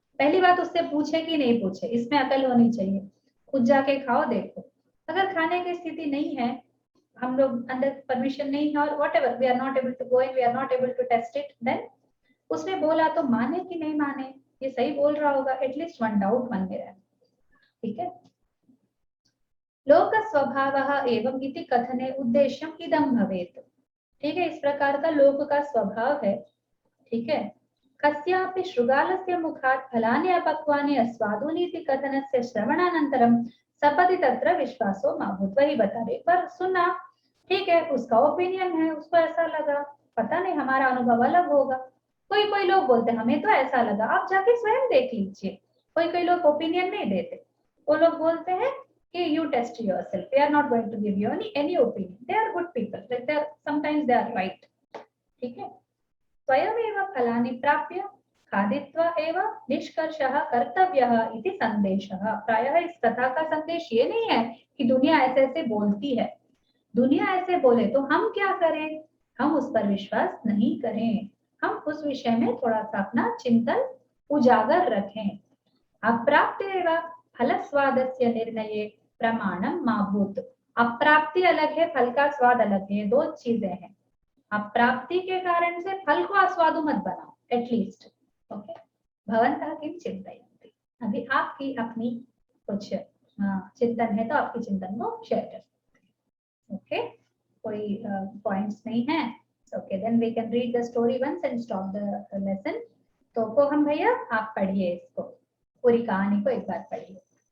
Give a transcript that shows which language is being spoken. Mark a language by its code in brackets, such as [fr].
[hi] पहली बात उससे पूछे कि नहीं पूछे, इसमें अकल होनी चाहिए। खुद जाके खाओ देखो, अगर खाने की स्थिति नहीं है, हम लोग अंदर परमिशन नहीं है और [en] whatever we are not able to go in, we are not able to test it, then [hi] उसने बोला तो माने कि नहीं माने, ये सही बोल रहा होगा, [en] at least one doubt [hi] मन में रहे। ठीक है, [sa] लोक स्वभावः एवं इति कथने उद्देश्यम इदं भवेत्। [hi] ठीक है, इस प्रकार का लोक का स्वभाव है। ठीक है, [sa] कस्यापि शृगालस्य मुखात् फलानि अपक्वानि अस्वादूनि इति कथनस्य श्रवणानन्तरं सपदि तत्र विश्वासो मा भूत्। [hi] वही बता रहे, पर सुना, ठीक है, उसका ओपिनियन है, उसको ऐसा लगा, पता नहीं हमारा अनुभव अलग होगा। कोई कोई लोग बोलते हैं हमें तो ऐसा लगा, आप जाके स्वयं देख लीजिए। कोई कोई लोग ओपिनियन नहीं देते, वो लोग बोलते हैं कि [en] you test yourself, they are not going to give you any opinion, they are good people, like they are sometimes they are right। [hi] ठीक है, [sa] स्वयमेव फलानि प्राप्य खादित्वा एव निष्कर्षः कर्तव्यः इति संदेशः। [hi] प्रायः इस कथा का संदेश ये नहीं है कि दुनिया ऐसे ऐसे बोलती है, दुनिया ऐसे बोले तो हम क्या करें, हम उस पर विश्वास नहीं करें, हम उस विषय में थोड़ा सा अपना चिंतन उजागर रखें। [sa] अप्राप्तेव फलस्वादस्य निर्णये प्रमाणम मा भूत्। [hi] अप्राप्ति अलग है, फल का स्वाद अलग है, दो चीजें हैं। अप्राप्ति के कारण से फल को आस्वादु मत बनाओ, एटलीस्ट। [sa] ओके, भवन्तः किं चिन्तयन्ति। [hi] अभी आपकी अपनी कुछ चिंतन है तो आपकी चिंतन को शेयर कर सकते हैं। [en] okay, [hi] कोई पॉइंट्स नहीं है, [en] Okay, then we can read the story once and stop the lesson. [hi] तो को हम भैया आप पढ़िए इसको, पूरी कहानी को एक बार पढ़िए।